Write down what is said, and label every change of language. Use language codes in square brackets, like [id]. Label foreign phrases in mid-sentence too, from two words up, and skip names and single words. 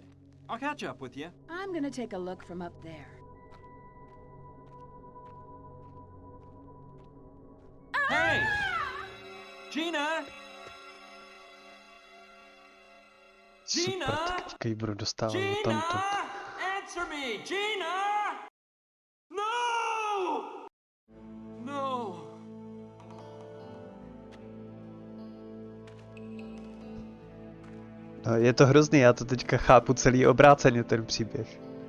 [en] I'll catch up with you. I'm gonna take a look from up there. Hey! Gina! Gina! [cs] Teďka ji budu dostávat do [en] Gina! [cs] tamto. [en] Answer me! Gina! No! No! [cs] No, je to hrozný, já to teďka chápu celý obráceně, ten příběh.